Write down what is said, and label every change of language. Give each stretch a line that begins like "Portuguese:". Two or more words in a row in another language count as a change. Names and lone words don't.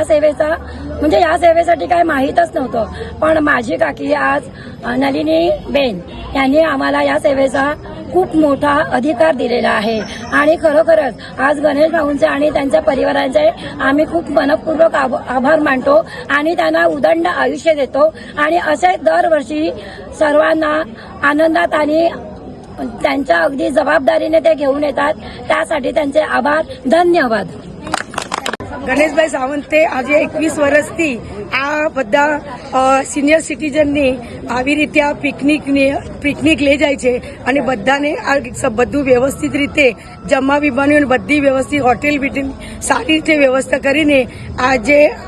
Marathi: सेवेचा म्हणजे या सेवेसाठी काय माहीतच नव्हतं, पण माझी काकी आज नलिनी बेन यांनी आम्हाला या सेवेचा खूप मोठा अधिकार दिलेला आहे आणि खरोखरच आज गणेश भाऊंचे आणि त्यांच्या परिवारांचे आम्ही खूप मनपूर्वक आभार मानतो आणि त्यांना उदंड आयुष्य देतो आणि असे दरवर्षी सर्वांना आनंदात आणि त्यांच्या अगदी जबाबदारीने ते घेऊन येतात, त्यासाठी त्यांचे आभार। धन्यवाद।
Gujarati: ગણેશભાઈ સાવંતે આજે 21 વર્ષથી આ બધા સિનિયર સિટીઝનની આવી રીતે આ પિકનિક લઈ જાય છે અને બધાને આ બધું વ્યવસ્થિત રીતે જમવા પીવાની બધી વ્યવસ્થિત હોટેલ બીટેલ સારી રીતે વ્યવસ્થા કરીને આજે